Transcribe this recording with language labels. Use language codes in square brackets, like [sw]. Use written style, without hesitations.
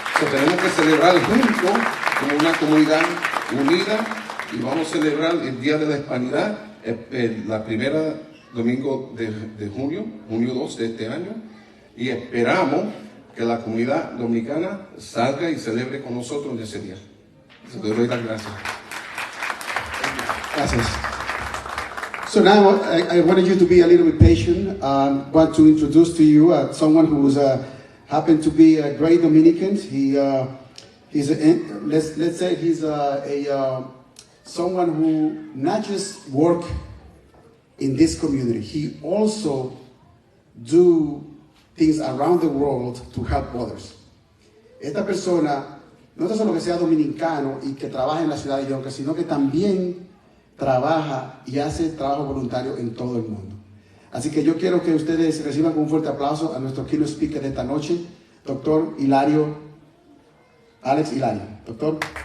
[es] Tenemos que celebrar juntos como una comunidad unida y vamos a celebrar el Día de la Hispanidad, la primera domingo de junio 2 de este año, y esperamos que la comunidad dominicana salga y celebre con nosotros en ese día. Le doy las gracias. Gracias. [en] So now I wanted you to be a little bit patient. Want to introduce to you someone who's happened to be a great Dominican. Let's say he's someone who not just work in this community. He also do things around the world to help others. [es] Esta persona no es solo que sea dominicano y que trabaja en la ciudad de Yonkers, sino que también trabaja y hace trabajo voluntario en todo el mundo. Así que yo quiero que ustedes reciban con un fuerte aplauso a nuestro keynote speaker de esta noche, doctor Alex Hilario. Doctor.